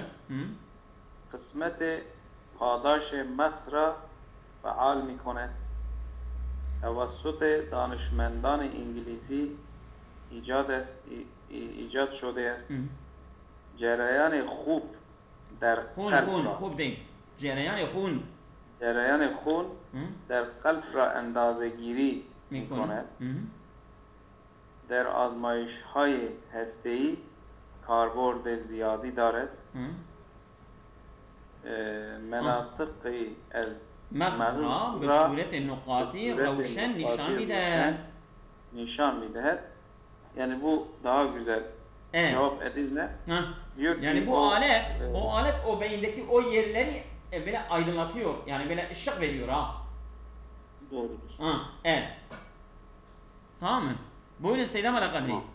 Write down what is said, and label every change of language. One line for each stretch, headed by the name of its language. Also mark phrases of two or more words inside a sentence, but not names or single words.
Persian: قسمت پاداش مغز را فعال می‌کند. توسط دانشمندان انگلیسی ایجاد شده است. جریان خوب در قلب.
Turkish: Khub değil.
Persian: جریان خون. جریان خون در قلب را اندازه‌گیری میکنه. می‌کند. در آزمایش‌های هسته‌ای کاربرد زیادی دارد. مناطقی از مغز را به صورت نقاطی روشن نشان میدهد. یعنی
Turkish: bu daha güzel cevap edilme. Yani bu alet o beyindeki o yerleri böyle aydınlatıyor. Yani böyle ışık veriyor ha. Doğrudur. Evet. Tamam mı? Buyurun Seydam Alakadri.